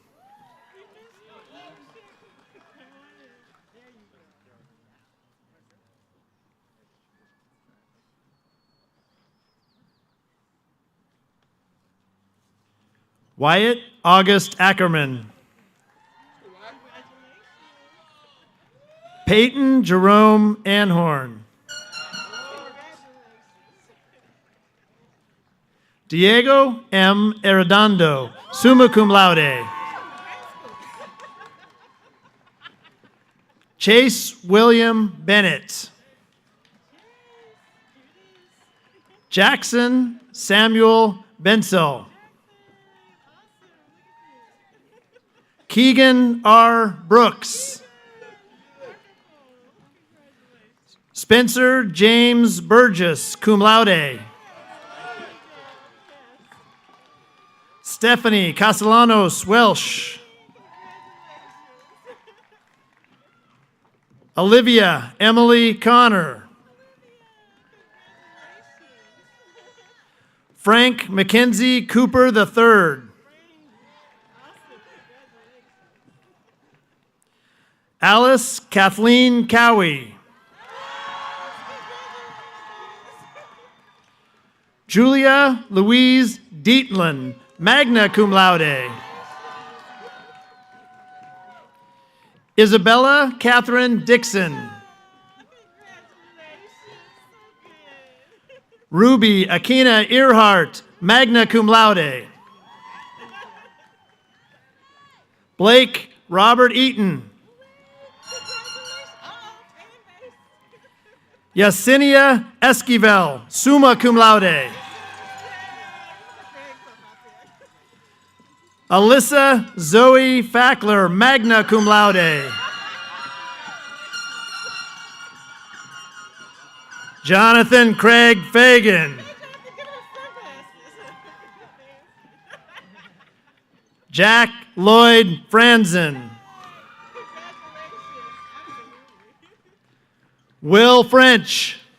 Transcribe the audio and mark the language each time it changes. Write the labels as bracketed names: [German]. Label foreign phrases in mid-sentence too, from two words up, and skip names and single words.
[English] Wyatt August Ackerman. Peyton Jerome Anhorn. Diego M. Arredondo, [Latin] summa cum laude. [English] Chase William Bennett. Jackson Samuel Bensel. Keegan R. Brooks. Spencer James Burgess, [Latin] cum laude. [English] Stephanie Castellanos Welsh. Olivia Emily Connor. Frank Mackenzie Cooper III. Alice Kathleen Cowie. Julia Louise Dietland, [Latin] magna cum laude. [English] Isabella Catherine Dixon. Ruby Akina Earhart, [Latin] magna cum laude. [English] Blake Robert Eaton. Yesenia Esquivel, [Latin] summa cum laude. [English] Alyssa Zoe Fackler, [Latin] magna cum laude. [English] Jonathan Craig Fagan. Jack Lloyd Franzen. Will French.